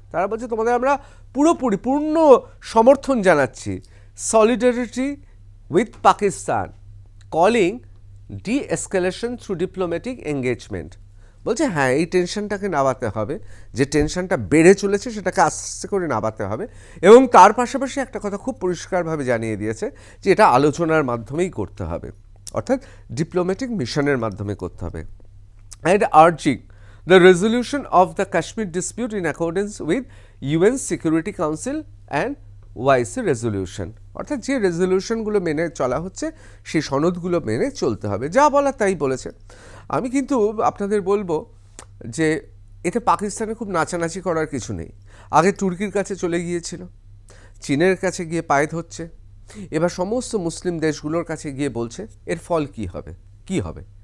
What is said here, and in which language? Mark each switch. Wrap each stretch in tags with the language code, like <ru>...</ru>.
<bn>তারা বলছে তোমাদের আমরা পূর্ণ সমর্থন জানাচ্ছি,</bn> <en>Solidarity with Pakistan, calling de-escalation through diplomatic engagement.</en> <bn>বলছে হ্যাঁ, এই টেনশনটাকে নামাতে হবে, যে টেনশনটা বেড়ে চলেছে সেটাকে আস্তে করে নামাতে হবে। এবং তার পাশাপাশি একটা কথা খুব পরিষ্কারভাবে জানিয়ে দিয়েছে যে এটা আলোচনার মাধ্যমেই করতে হবে, অর্থাৎ ডিপ্লোম্যাটিক মিশনের মাধ্যমে করতে হবে।</bn> <en>And urging the resolution of the Kashmir dispute in accordance with UN Security Council and OIC resolution.</en> <bn>অর্থাৎ যে রেজলিউশনগুলো মেনে চলা হচ্ছে, সেই সনদগুলো মেনে চলতে হবে। যা বলা তাই বলেছে। আমি কিন্তু আপনাদের বলবো যে এতে পাকিস্তানে খুব নাচানাচি করার কিছু নেই। আগে তুর্কির কাছে চলে গিয়েছিল, চীনের কাছে গিয়ে পায়ে ধরছে, এবার সমস্ত মুসলিম দেশগুলোর কাছে গিয়ে বলছে। এর ফল কি হবে? কি হবে?</bn>